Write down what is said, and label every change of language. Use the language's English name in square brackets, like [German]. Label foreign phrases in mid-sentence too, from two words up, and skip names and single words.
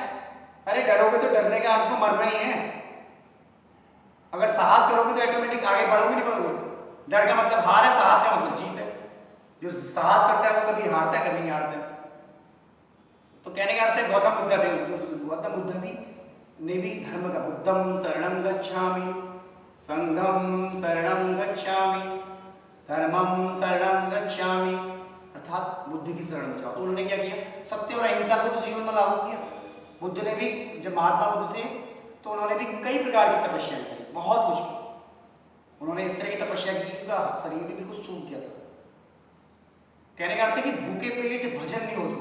[Hindi] अरे डरोगे तो डरने का अर्थ तो मरना ही है। अगर साहस करोगे तो ऑटोमेटिक आगे बढ़ोगे नहीं बढ़ोगे। डर का मतलब हार है, साहस का मतलब जीत है। जो साहस करता है वो कभी हारता है, कभी नहीं हारता है। तो कहने का अर्थ है गौतम बुद्ध ने भी धर्म का, [Pali] बुद्धम शरणं गच्छामि, संघम शरणं गच्छामि, धर्मम शरणं गच्छामि, [Hindi] अर्थात बुद्ध की शरण में जाओ। तो उन्होंने क्या किया? सत्य और अहिंसा को तो जीवन में लागू किया। बुद्ध ने भी, जब महात्मा बुद्ध थे तो उन्होंने भी कई प्रकार की तपस्या की, बहुत कुछ की। उन्होंने इस तरह की तपस्या की कि उनका शरीर भी बिल्कुल सूख गया था। कहने का अर्थ है कि भूखे पेट भजन नहीं होता।